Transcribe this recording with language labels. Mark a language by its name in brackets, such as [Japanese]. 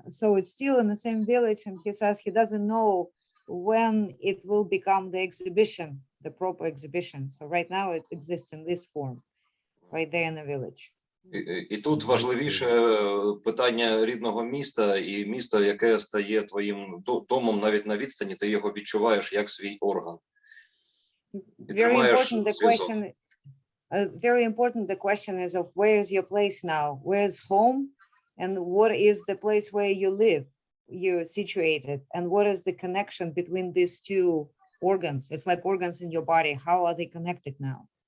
[English] So it's still in the same village. And he says he doesn't know when it will become the exhibition, the proper exhibition. So right now it exists in this form, right there in the village. [Ukrainian] І тут важливіше питання рідного міста і місто, яке стає твоїм домом навіть на відстані, ти його відчуваєш як свій орган. [English] Very important the question is of where is your place now? Where is home? And what is the place where you live? You're situated. And what is the connection between these two organs? It's like organs in your body. How are they connected now?